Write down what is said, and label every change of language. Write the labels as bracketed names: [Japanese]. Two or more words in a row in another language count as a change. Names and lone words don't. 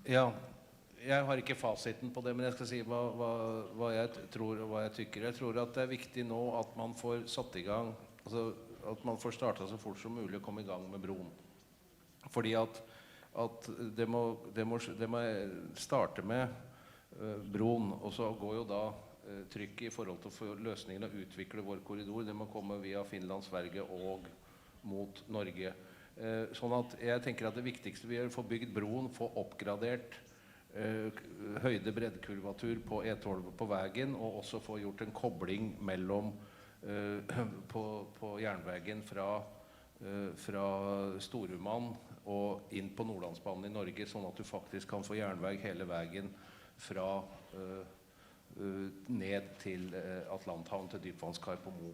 [Swedish] Ja, jag har inte fasiten på det, men jag ska säga vad jag tror och vad jag tycker. Jag tror att det är viktigt nu att man får satt igång, alltså att man får starta så fort som möjligt och komma igång med bron. [Norwegian] Fordi att det må starte med bron, och så går ju då trykket i forhold til å få løsningen å utvikle vår korridor. Det må komme via Finland, Sverige og mot Norge. Sånn at jeg tenker at det viktigste vi gjør, få bygd broen, få oppgradert høyde-breddkurvatur på E12 på vägen, og også få gjort en kobling mellom på jernvägen fra Storuman og inn på Nordlandsbanen i Norge, sånn at du faktisk kan få jernväg hele vägen fra ned til Atlanthavn til dypvannskar på Mo.